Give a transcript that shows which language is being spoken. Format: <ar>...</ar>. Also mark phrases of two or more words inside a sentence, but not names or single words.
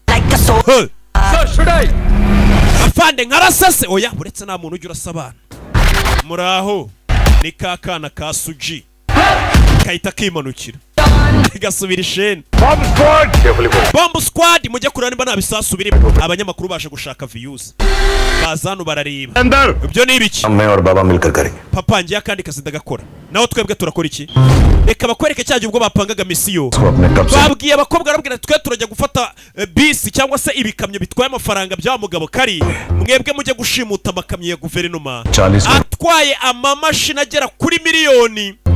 <rw>afande nkarasase oya buretse nta muntu ujya urasa abana muraho ni ka kana ka Suji kahita kimanukira gasubira isheni</rw> <en>bomb squad</en> <rw>mujye kurana nimba nta bisasu birimo abanyamakuru baje gushaka views bazanu barareba ibyo ni ibiki</rw> <hi>मैं और बाबा मिलकर करेंगे</hi> <rw>papa ngiye akandi kazi ndagakora naho twebwe turakora iki reka bakwereke cyaje ubwo bapangaga misiyo babwiye abakobwa arabwira twe turajya gufata bisi cyangwa se ibikamyo bitwaye amafaranga bya mugabo kari mwebwe mujye gushimuta amakamyo ya guverinoma atwaye amamashini agera kuri miliyoni</rw>